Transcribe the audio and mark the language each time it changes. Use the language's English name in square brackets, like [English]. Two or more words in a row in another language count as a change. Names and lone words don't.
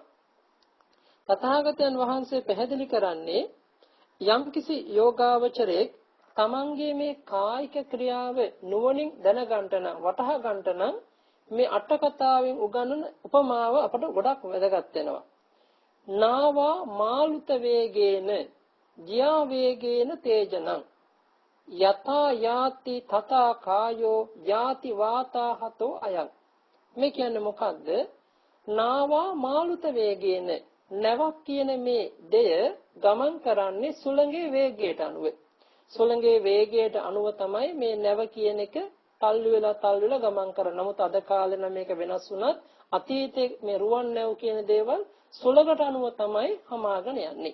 [Sinhala] තථාගතයන් වහන්සේ පැහැදිලි කරන්නේ යම්කිසි යෝගාවචරයේ තමන්ගේ මේ කායික ක්‍රියාව නුවණින් දැනගන්න නම් වටහා ගන්න නම් මේ අට කතාවෙන් උගන්වන උපමාව අපට ගොඩක් වැදගත් වෙනවා. [Pali] නාවා මාළුත වේගේන ජියා වේගේන තේජනං යතා යාති තථා කායෝ යාති වාතාහතෝ අයං. [Sinhala] මේ කියන්නේ මොකද්ද? [Pali] නාවා මාළුත වේගේන [Sinhala] නැවක් කියන මේ දෙය ගමන් කරන්නේ සුළඟේ වේගයට අනුව. සුළඟේ වේගයට අනුව තමයි මේ නැව කියන එක තල්ලු වෙලා ගමන් කරන. නමුත් අද කාලේ නම් මේක වෙනස් වුණත් අතීතයේ මේ රුවන් නැව් කියන දේවල් සුළඟට අනුව තමයි හමාගෙන යන්නේ.